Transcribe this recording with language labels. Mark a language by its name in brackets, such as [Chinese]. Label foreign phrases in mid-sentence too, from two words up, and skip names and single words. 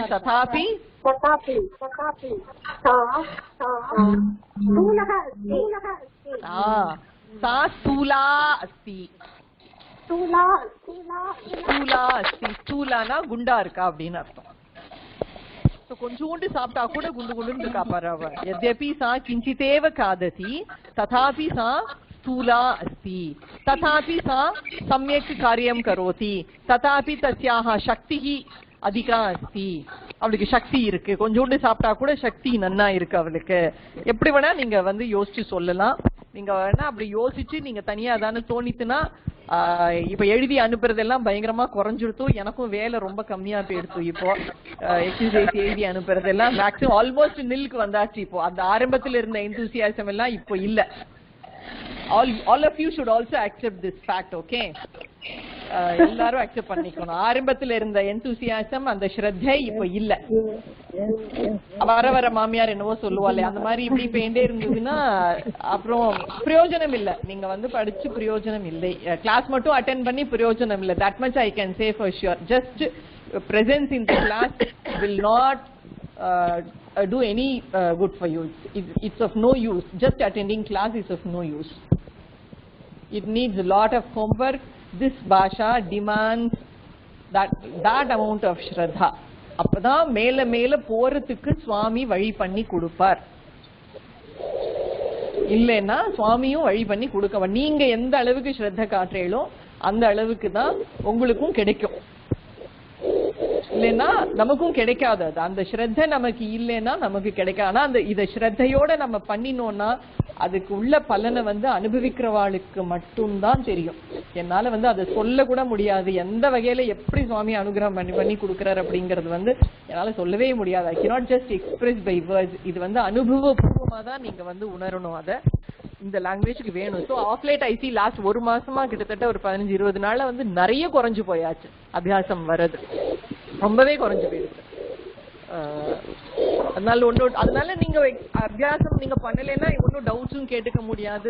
[Sanskrit] तथापि सा स्थूला अस्ति, स्थूला अस्ति. [Tamil] स्थूलाனா குண்டா இருக்கா அப்படின்னு அர்த்தம். கொஞ்சோண்டு சாப்பிட்டா கூட குண்டு குண்டுன்னு இருக்கா பாரு அவ. [Sanskrit] यद्यपि सा किंचितेव खादति तथापि सा स्थूला अस्ति, तथापि सा सम्यक् कार्यं करोति, तथापि तस्याः शक्तिः अधिका अस्ति. [Tamil] அவளுக்கு சக்தி இருக்கு, கொஞ்சோண்டு சாப்பிட்டா கூட சக்தி நன்னா இருக்கு அவளுக்கு. எப்படி வேணா நீங்க வந்து யோசிச்சு சொல்லலாம். நீங்க வேணா அப்படி யோசிச்சு நீங்க தனியா தானே தோணித்துனா, இப்ப எழுதி அனுப்புறதெல்லாம் பயங்கரமா குறைஞ்சிடுத்து. எனக்கும் வேலை ரொம்ப கம்மியா போயிடுத்து. இப்போ எக்ஸசைஸ் எழுதி அனுப்புறதெல்லாம் [English] maximum almost [Tamil] நில்க்கு வந்தாச்சு. இப்போ அந்த ஆரம்பத்துல இருந்த எந்தூசியாசம் எல்லாம் இப்போ இல்ல. [English] all of you should also accept this fact, okay? [Tamil] எல்லாரும் அக்செப்ட் பண்ணிக்கணும். ஆரம்பத்துல இருந்த எந்தூசியாசம், அந்த ஸ்ரத்தை இப்போ இல்ல. வர வர மாமியார் என்னவோ சொல்லுவாளே, அந்த மாதிரி இப்படி போயிட்டே இருந்ததுன்னா அப்புறம் பிரயோஜனம் இல்ல. நீங்க வந்து படிச்சு பிரயோஜனம் இல்லை, கிளாஸ் மட்டும் அட்டென்ட் பண்ணி பிரயோஜனம் இல்ல. [English] that much I can say for sure. Just presence in the class will not do any good for you. It's of no use. Just attending class is of no use. It needs a lot of homework. This bhasha demands that amount of shraddha. [Tamil] அப்பதான் மேல மேல போறதுக்கு சுவாமி வழி பண்ணி கொடுப்பார். இல்லைன்னா சுவாமியும் வழி பண்ணி கொடுக்க. நீங்க எந்த அளவுக்கு ஸ்ரத்த காட்டுறீங்களோ அந்த அளவுக்கு தான் உங்களுக்கும் கிடைக்கும். இல்லைன்னா நமக்கும் கிடைக்காது. அது அந்த ஸ்ரத்த நமக்கு இல்லைன்னா நமக்கு கிடைக்காது. ஆனா அந்த இத ஸ்ரத்தையோட நம்ம பண்ணினோம்னா அதுக்கு உள்ள பலனை வந்து அனுபவிக்கிறவாளுக்கு மட்டும்தான் தெரியும். என்னால வந்து அதை சொல்ல கூட முடியாது. எந்த வகையில எப்படி சுவாமி அனுகிரகம் பண்ணி கொடுக்கிறார் அப்படிங்கறது வந்து என்னால சொல்லவே முடியாது. [English] I cannot just express by words. [Tamil] இது வந்து அனுபவபூர்வமா தான் நீங்க வந்து உணரணும். அத இந்த லாங்குவேஜ்க்கு வேணும். [English] so of late I see last [Tamil] ஒரு மாசமா கிட்டத்தட்ட ஒரு 15-20 நாள்ல வந்து நிறைய குறைஞ்சு போயாச்சு அபியாசம் வர்றது. ரொம்பவே குறைஞ்சு போயிருக்கு. அதனால நீங்க அபியாசம் நீங்க பண்ணலைன்னா ஒன்னும் டவுட்ஸும் கேட்டுக்க முடியாது.